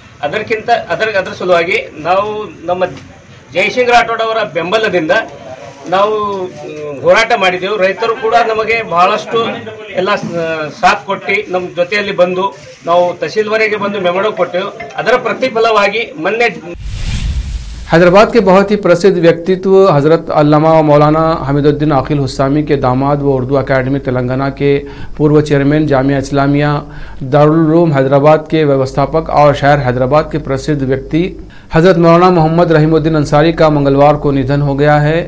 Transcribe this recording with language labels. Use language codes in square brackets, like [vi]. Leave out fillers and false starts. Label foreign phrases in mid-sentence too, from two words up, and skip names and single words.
[kn] ಅದರ ಸಲುವಾಗಿ ನಾವು ನಮ್ಮ ಜಯಸಿಂಗ್ ರಾಠೋಡ್ ಅವರ ಬೆಂಬಲದಿಂದ ನಾವು ಹೋರಾಟ ಮಾಡಿದೆವು. ರೈತರು ಕೂಡ ನಮಗೆ ಬಹಳಷ್ಟು ಎಲ್ಲ ಸಾಥ್ ಕೊಟ್ಟು ನಮ್ಮ ಜೊತೆಯಲ್ಲಿ ಬಂದು ನಾವು ತಹಸೀಲ್ವರೆಗೆ ಬಂದು ಮೆಮೊಂಡೋ ಕೊಟ್ಟೆವು. ಅದರ ಪ್ರತಿಫಲವಾಗಿ ಮೊನ್ನೆ [hi] हैदराबाद के बहुत ही प्रसिद्ध व्यक्तित्व हज़रत अल्लामा मौलाना हमीदुद्दीन आकिल हुस्सामी के दामाद व उर्दू अकेडमी तेलंगाना के पूर्व चेयरमैन जामिया इस्लामिया दारुल उलूम हैदराबाद के व्यवस्थापक और शहर हैदराबाद के प्रसिद्ध व्यक्ति हज़रत मौलाना मोहम्मद रहीमुद्दीन अंसारी का मंगलवार को निधन हो गया है।